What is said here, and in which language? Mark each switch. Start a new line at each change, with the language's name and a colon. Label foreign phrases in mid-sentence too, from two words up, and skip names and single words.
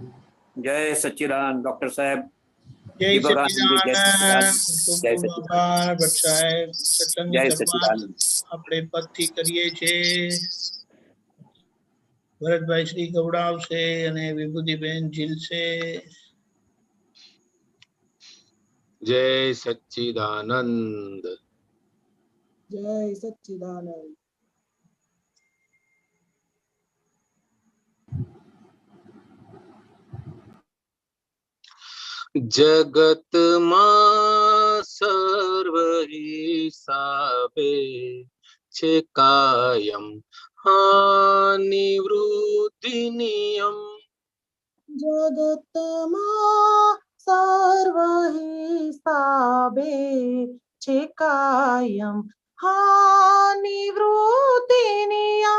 Gujarati: જય સચ્ચિદાનંદ ડોક્ટર સાહેબ। જય સચ્ચિદાનંદ। જય સચ્ચિદાનંદ। ભટ્ટ સાહેબ સત્સંગની જય શરૂઆત સચ્ચિદાનંદ। આપણે પદથી કરીએ છીએ। ભરતભાઈ શ્રી ગવડાવશે અને વિભૂતિબેન ઝીલશે। જય સચ્ચિદાનંદ। જય સચ્ચિદાનંદ। જગત માં સર્વ હિસાબે છે કાયમ હાનિ વૃદ્ધિ નિયમ। જગત મેં સર્વ હિસાબે છે કાયમ હાનિ વૃદ્ધિ નિયમ।